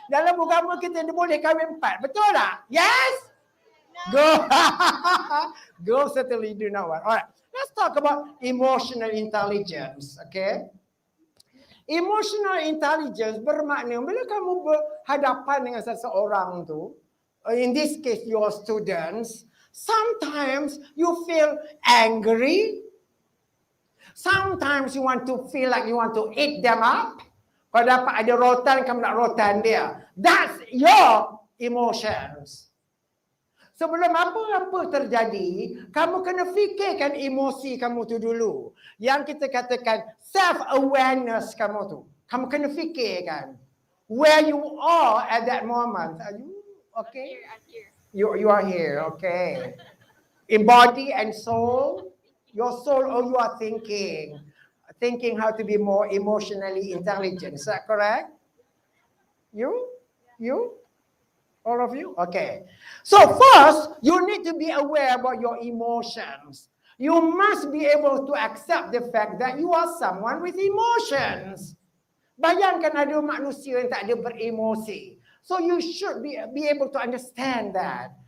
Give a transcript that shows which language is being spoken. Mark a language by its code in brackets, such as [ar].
[ms] Dalam agama kita boleh kahwin 4. Betul tak? [en] Yes? Go. Go certainly do not want. All right. Let's talk about emotional intelligence. Okay? Emotional intelligence [ms] bermakna bila kamu berhadapan dengan seseorang tu, [en] in this case your students, sometimes you feel angry. Sometimes you want to feel like you want to eat them up. [ms] Kalau dapat ada rotan, kamu nak rotan dia. [en] That's your emotions. [ms] Sebelum apa-apa terjadi, kamu kena fikirkan emosi kamu tu dulu. Yang kita katakan self-awareness kamu tu. Kamu kena fikirkan. [en] Where you are at that moment. Are you okay? You are here, okay. In body and soul. Your soul, you are thinking. Thinking how to be more emotionally intelligent. Is that correct? You? All of you? Okay. So first, you need to be aware about your emotions. You must be able to accept the fact that you are someone with emotions. [ms] Bayangkan ada manusia yang tak ada beremosi. [en] So you should be able to understand that.